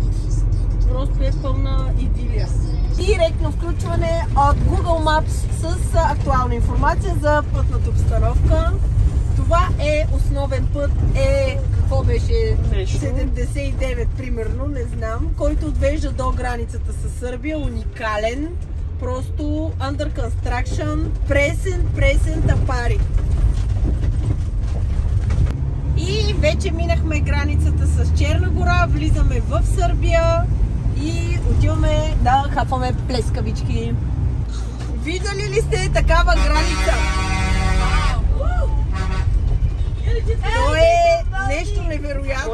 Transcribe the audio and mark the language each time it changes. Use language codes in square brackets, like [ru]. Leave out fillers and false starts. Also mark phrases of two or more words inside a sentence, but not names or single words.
[bg] Просто е пълна идилия. Директно включване от Google Maps с актуална информация за пътната обстановка. Това е основен път, какво беше? Нещо. 79 примерно, не знам, който отвежда до границата с Сърбия, уникален, просто [en] under construction, present [bg] тапари. И вече минахме границата с Черна гора, влизаме в Сърбия и отиваме да хапваме плескавички. Виждали ли сте такава граница? То е нещо невероятно.